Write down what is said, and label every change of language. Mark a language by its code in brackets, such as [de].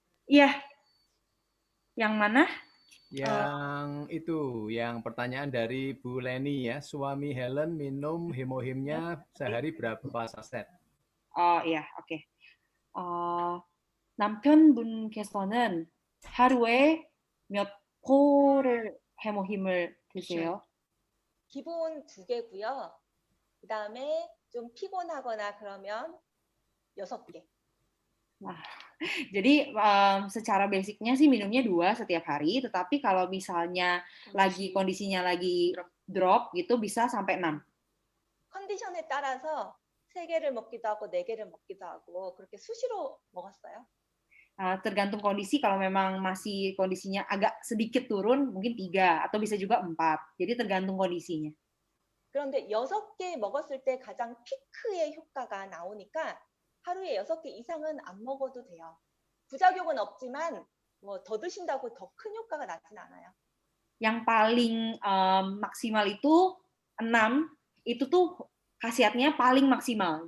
[id] Iya. Yang mana? Yang itu, yang pertanyaan dari Bu Leni ya, suami Helen minum hemohimnya sehari berapa saset? Oh iya, oke. [ko] 남편분께서는 하루에 몇 포를 해모힘을 드세요? 기본 2개고요. 그다음에 좀 피곤하거나 그러면 6개. [id] Nah, jadi secara basicnya sih minumnya 2 setiap hari, tetapi kalau misalnya kondisinya lagi drop gitu bisa sampai 6. [ko] 컨디션에 따라서 3개를 먹기도 하고 4개를 먹기도 하고 그렇게 수시로 먹었어요. [id] Tergantung kondisi, kalau memang masih kondisinya agak sedikit turun, mungkin 3 atau bisa juga 4. Jadi tergantung kondisinya. [ko] 그런데 6개 먹었을 때 가장 피크의 효과가 나오니까 하루에 6개 이상은 안 먹어도 돼요. 부작용은 없지만 뭐 더 드신다고 더 큰 효과가 나진 않아요. [id] Yang paling maksimal itu 6, itu tuh khasiatnya paling maksimal.